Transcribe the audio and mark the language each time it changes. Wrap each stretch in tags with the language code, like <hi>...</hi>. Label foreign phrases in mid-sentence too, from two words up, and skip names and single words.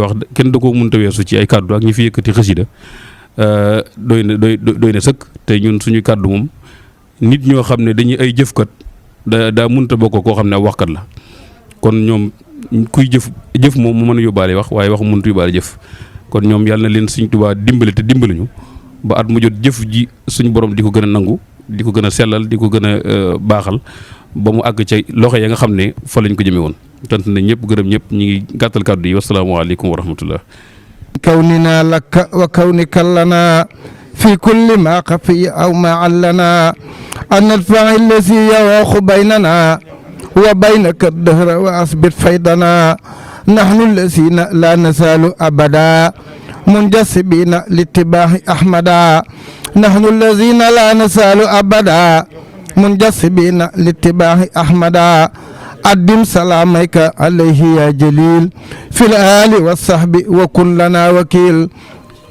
<wo>wax kenn da koo mënta weesu ci ay kàddu ak ñi fi yëkkati xasida doy na sëkk te ñun suñu kàddu moom nit ñoo xam ne dañuy ay jëfkat daa mënta bokk koo xam ne waxkat la kon ñoom kuy jëf moom mu mën a yóbbaale wax waaye wax mënut yóbbaale jëf kon ñoom yàlla na leen Sëriñ Tuubaa dimbale te dimbaluñu ba at mu jot jëf ji suñu borom di ko gën a nangu di ko gën a sellal di ko gën a baaxal ba mu àgg ca loxo ya nga xam ne fa lañ ko jëmee woon. tant na ñëpp gërëm ñëpp ñi ngi gàttal kàddu yi</wo> <ar>والسلام عليكم ورحمة الله. كوننا لك وكونك لنا في كل ما خفي أو ما علنا أن ندفع الذي يواخ بيننا وبينك الدهر وأثبت فيضنا نحن الذين لا نزال أبدا منجسبين لاتباع أحمدا نحن الذين لا نزال أبدا منجسبين لاتباع أحمدا أدم سلامك عليه يا جليل في الآل والصحب وكن لنا وكيل</ar>